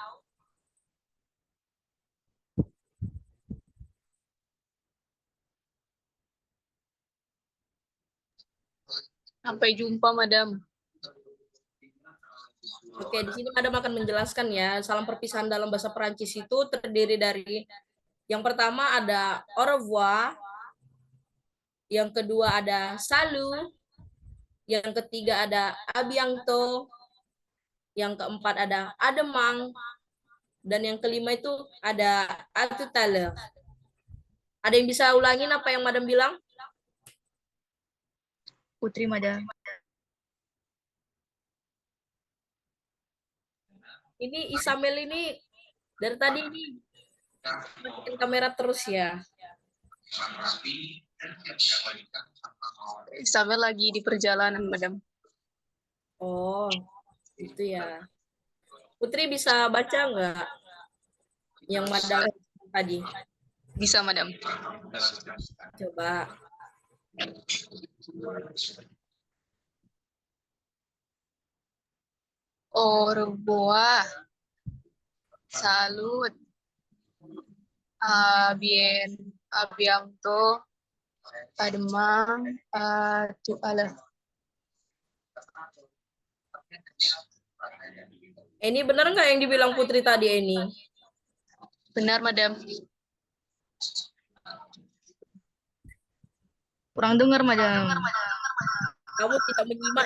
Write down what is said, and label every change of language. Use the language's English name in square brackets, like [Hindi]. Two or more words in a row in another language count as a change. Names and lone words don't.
[Indonesian] Sampai jumpa, madam. Oke, di sini Madam akan menjelaskan ya. Salam perpisahan dalam bahasa Perancis itu terdiri dari yang pertama ada [French] au revoir, [Indonesian] yang kedua ada salut, yang ketiga ada [French] à bientôt, [Indonesian] yang keempat ada [French] à demain, [Indonesian] dan yang kelima itu ada [French] à tout à l'heure. [Indonesian] Ada yang bisa ulangin apa yang Madam bilang? Putri, madam. Ini Isamel ini dari tadi ini matikan kamera terus ya. Sampai lagi di perjalanan, madam. Oh, itu ya. Putri bisa baca nggak yang Madam tadi? Bisa, madam. Coba. [French] Au revoir. Salut. À bientôt. À demain. À tout à l'heure. [Indonesian] Ini benar nggak yang dibilang Putri tadi ini? Benar, madam. Kurang dengar, madam. Kamu tidak menyimak ya